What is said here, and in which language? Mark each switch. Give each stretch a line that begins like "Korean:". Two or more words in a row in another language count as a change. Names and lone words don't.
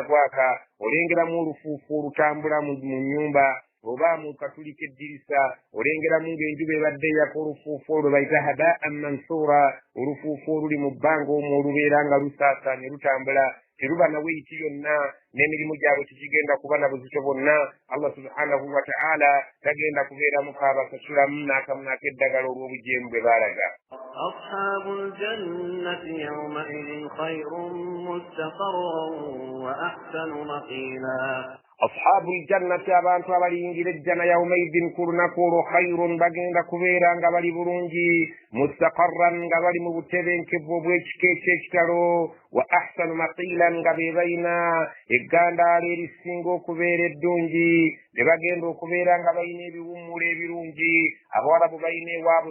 Ganda: gwaka olengeramu olufuufu olutambula mu nnyumba oba mu katuli k'eddirisa olengeramu ng'enjuba ebadde eyaka olufuufu olwo bayita
Arabic: هباء منثورا
Ganda: olufuufu oluli mu bbanga omwo olubeera nga lusaasaanye lutambula teruba na weiti yonna n'emirimu gyabwe tegigenda kuba na buzito bwonna allah
Arabic: سبحانه وتعالى
Ganda: tagenda kubeeramu kaabasasulamu n'akamu n'akeddagala olw'obujeemu bwe baalaga
Arabic: أصحاب الجنة يومئذ خير مستقرا وأحسن مقيلا أصحاب الجنة
Ganda: abantu abaliyingira ejjana yawmaidin ku lunaku olwo khayrun bagenda kubeera nga bali bulungi mustaqarran nga bali mu butebenkevu obw'ekika eky'ekitalo
Arabic: وأحسن
Ganda: maqilan nga be balina eggandaalo erisinga okubeera eddungi ne bagenda okubeera nga balina ebiwummula ebirungi abawarabu balina ewaabwe